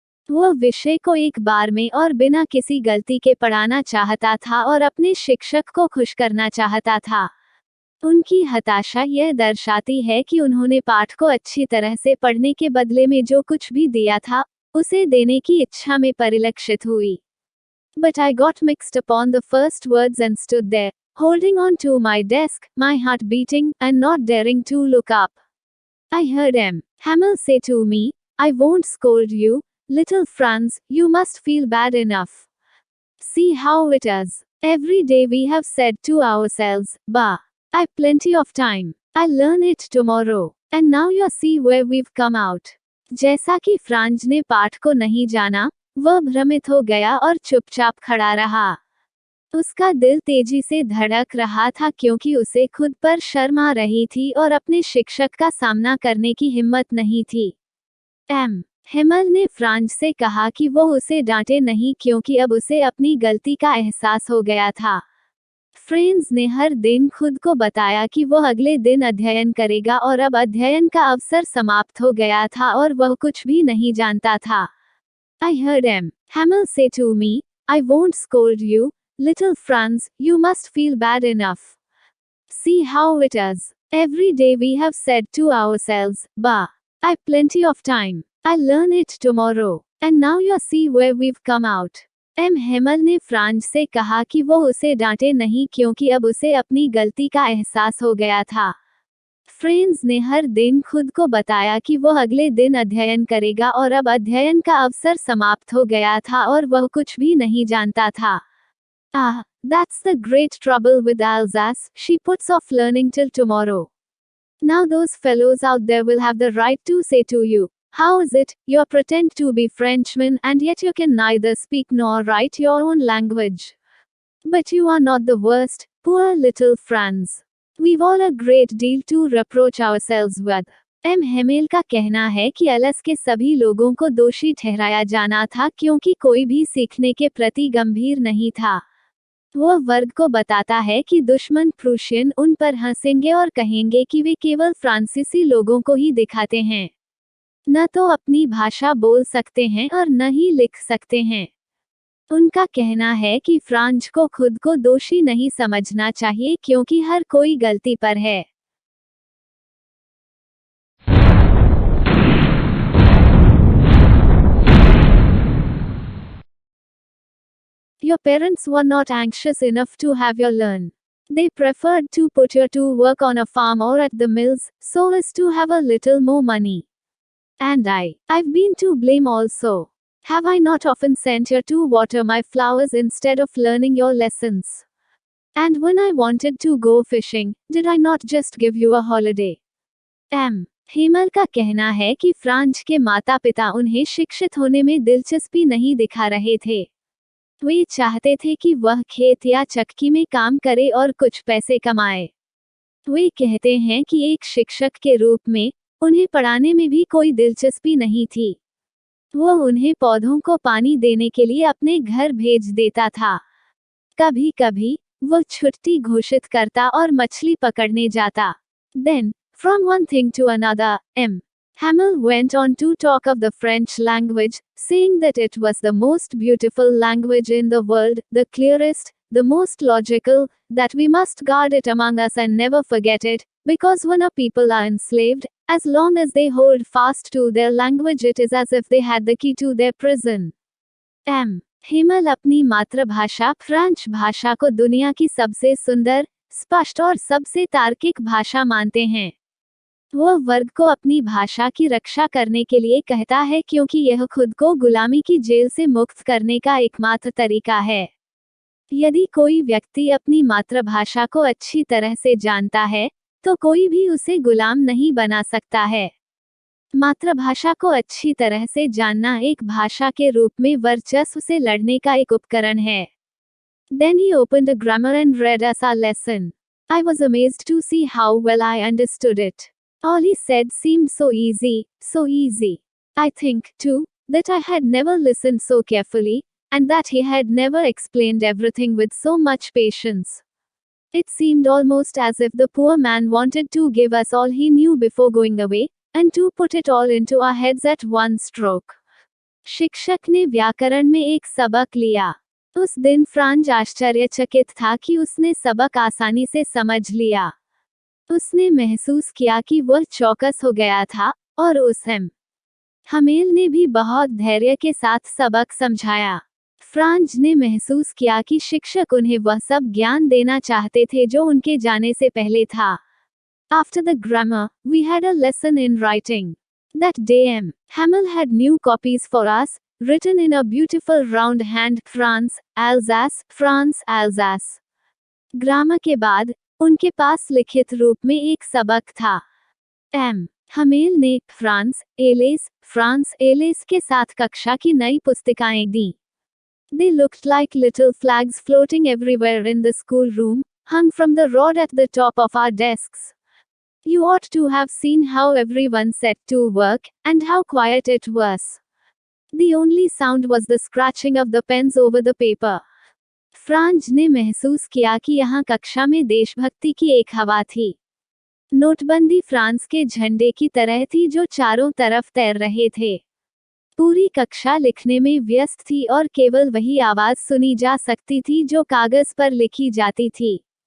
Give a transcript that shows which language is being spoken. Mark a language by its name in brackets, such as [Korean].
[Hindi] वह विषय को एक बार में और बिना किसी गलती के पढ़ाना चाहता था और अपने शिक्षक को खुश करना चाहता था। उनकी हताशा यह दर्शाती है कि उन्होंने पाठ को अच्छी तरह से पढ़ने के बदले में जो कुछ भी दिया था, उसे देने की इच्छा में परिलक्षित हुई। [English] But I got mixed upon the first words and stood there, holding on to my desk, my heart beating, and not daring to look up. I heard M. Hamel say to me, I won't scold you, little Franz, you must feel bad enough. See how it is. Every day we have said to ourselves, bah. I've plenty of time. I'll learn it tomorrow. And now you see where we've come out. [Hindi] जैसा कि France ने पाठ को नहीं जाना, वह भ्रमित हो गया और चुपचाप खड़ा रहा। उसका दिल तेजी से धड़क रहा था क्योंकि उसे खुद पर शर्म आ रही थी और अपने शिक्षक का सामना करने की हिम्मत नहीं थी। एम. हेमेल ने फ्रांस से कहा कि वो उसे डांटे नहीं क्योंकि अब उसे अपनी गलती का एहसास हो गया था। फ्रांस ने हर दिन खुद को बताया कि वह अगले दिन अध्ययन करेगा और अब अध्ययन का अवसर समाप्त हो गया था और वह कुछ भी नहीं जानता था। [English] I heard M. Hamel say to me, I won't scold you, little Franz, you must feel bad enough. See how it is. Every day we have said to ourselves, bah, I've plenty of time. I'll learn it tomorrow. And now you see where we've come out. [Hindi] M Hamel ने France से कहा कि वो उसे डांटे नहीं क्योंकि अब उसे अपनी गलती का एहसास हो गया था। फ्रांस ने हर दिन खुद को बताया कि वह अगले दिन अध्ययन करेगा और अब अध्ययन का अवसर समाप्त हो गया था और वह कुछ भी नहीं जानता था। [English] That's the great trouble with Alsace, she puts off learning till tomorrow. Now those fellows out there will have the right to say to you, how is it, you pretend to be Frenchmen and yet you can neither speak nor write your own language. But you are not the worst, poor little Franz. We've all a great deal to reproach ourselves with. [Hindi] M Hamel का कहना है कि अलस के सभी लोगों को दोषी ठहराया जाना था क्योंकि कोई भी सीखने के प्रति गंभीर नहीं था। वह वर्ग को बताता है कि दुश्मन प्रूशियन उन पर हंसेंगे और कहेंगे कि वे केवल फ्रांसीसी लोगों को ही दिखाते हैं, न तो अपनी भाषा बोल सकते हैं और न ही लिख सकते हैं। उनका कहना है कि फ्रांज को खुद को दोषी नहीं समझना चाहिए क्योंकि हर कोई गलती पर है। [English] Your parents were not anxious enough to have you learn. They preferred to put you to work on a farm or at the mills, so as to have a little more money. And I've been to blame also. Have I not often sent you to water my flowers instead of learning your lessons? And when I wanted to go fishing, did I not just give you a holiday? [Hindi] Hemal का कहना है कि Franz के माता पिता उन्हें शिक्षित होने में दिलचस्पी नहीं दिखा रहे थे। वे चाहते थे कि वह खेत या चक्की में काम करे और कुछ पैसे कमाए। वे कहते हैं कि एक शिक्षक के रूप में उन्हें पढ़ाने में भी कोई दिलचस्पी नहीं थी। वह उन्हें पौधों को पानी देने के लिए अपने घर भेज देता था। कभी कभी वह छुट्टी घोषित करता और मछली पकड़ने जाता। [English] Then, from one thing to another, Hamel went on to talk of the French language, saying that it was the most beautiful language in the world, the clearest, the most logical, that we must guard it among us and never forget it, because when a people are enslaved, as long as they hold fast to their language it is as if they had the key to their prison. [Hindi] Hemal अपनी मातृभाषा French भाषा को दुनिया की सबसे सुंदर, स्पष्ट और सबसे तार्किक भाषा मानते हैं। वह वर्ग को अपनी भाषा की रक्षा करने के लिए कहता है क्योंकि यह खुद को गुलामी की जेल से मुक्त करने का एकमात्र तरीका है। यदि कोई व्यक्ति अपनी मातृभाषा को अच्छी तरह से जानता है, तो कोई भी उसे गुलाम नहीं बना सकता है। मातृभाषा को अच्छी तरह से जानना एक भाषा के रूप में वर्चस्व से लड़ने का एक उपकरण है। [English] Then he opened a grammar and read us our lesson. I was amazed to see how well I understood it. All he said seemed so easy, so easy. I think, too, that I had never listened so carefully, and that he had never explained everything with so much patience. It seemed almost as if the poor man wanted to give us all he knew before going away, and to put it all into our heads at one stroke. [Hindi] शिक्षक ने व्याकरण में एक सबक लिया। उस दिन Franz आश्चर्यचकित था कि उसने सबक आसानी से समझ लिया। उसने महसूस किया कि वह चौकस हो गया था, और उस हमेल ने भी बहुत धैर्य के साथ सबक समझाया। फ्रांज ने महसूस किया कि शिक्षक उन्हें वह सब ज्ञान देना चाहते थे जो उनके जाने से पहले था। [English] After the grammar, we had a lesson in writing. That day Hamel had new copies for us, written in a beautiful round hand, France, Alsace. [Hindi] Grammar के बाद उनके पास लिखित रूप में एक सबक था। हमेल ने फ्रांस एलेस के साथ कक्षा की नई पुस्तिकाएं दी। [English] They looked like little flags floating everywhere in the schoolroom, hung from the rod at the top of our desks. You ought to have seen how everyone set to work, and how quiet it was. The only sound was the scratching of the pens over the paper. [Hindi] Franz ने महसूस किया कि यहाँ कक्षा में देशभक्ति की एक हवा थी। नोटबंदी फ्रांस के झंडे की तरह थी जो चारों तरफ तैर रहे थे। पूरी कक्षा लिखने में व्यस्त थी और केवल वही आवाज सुनी जा सकती थी जो कागज पर लिखी जाती थी।